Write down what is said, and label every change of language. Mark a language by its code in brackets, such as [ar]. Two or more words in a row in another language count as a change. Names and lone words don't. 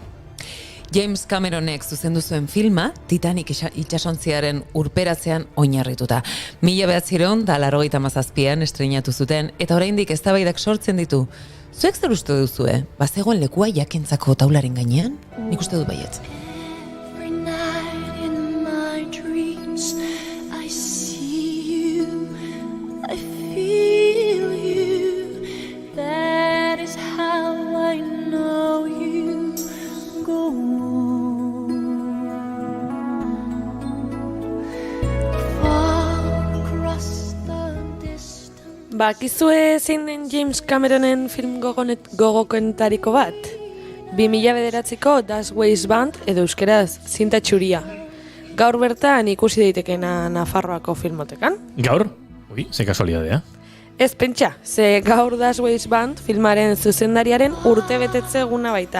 [eu] James Cameronek zuzendu zuen filma, Titanic itsasontziaren urperatzean oinarrituta. 1987an estreinatu zuten, eta oraindik eztabaidak sortzen ditu. Zuek zer uste duzue? Bazegoen lekua jakentzako taularen gainean? Nik uste dut baietz. [en] Every night in my dreams I see you, I feel you. That is how I know you go on. Far across the distance. [eu] Bakizue zein den James Cameronen film gogokoentariko bat? 2009ko Das Waste Band edo euskeraz zinta txuria. Gaur bertan ikusi daitekena Nafarroako filmotekan. Gaur? Ui, ze kasualidadea. Ez pentsa, ze gaur Das Waste Band filmaren zuzendariaren urtebetetze eguna baita.